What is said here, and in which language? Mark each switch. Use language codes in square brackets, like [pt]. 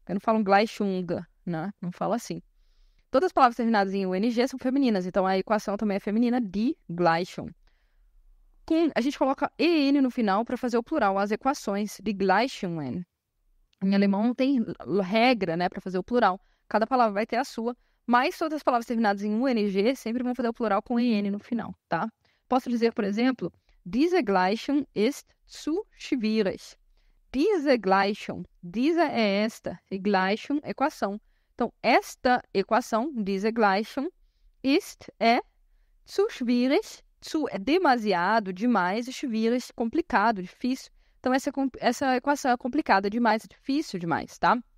[pt] Eu não falo Gleichung, né? Não falo assim. Todas as palavras terminadas em UNG são femininas, então a equação também é feminina, die Gleichung. A gente coloca EN no final para fazer o plural, as equações, die Gleichungen. Em alemão não tem regra, né, para fazer o plural. Cada palavra vai ter a sua, mas todas as palavras terminadas em UNG sempre vão fazer o plural com EN no final, tá? Posso dizer, por exemplo, [de] diese Gleichung ist zu schwierig. [pt] Diese Gleichung, diese é esta, e Gleichung, equação. Então, esta equação, diese Gleichung, ist é zu schwierig, zu é demasiado, demais, e schwierig, complicado, difícil. Então, essa equação é complicada demais, é difícil demais, tá?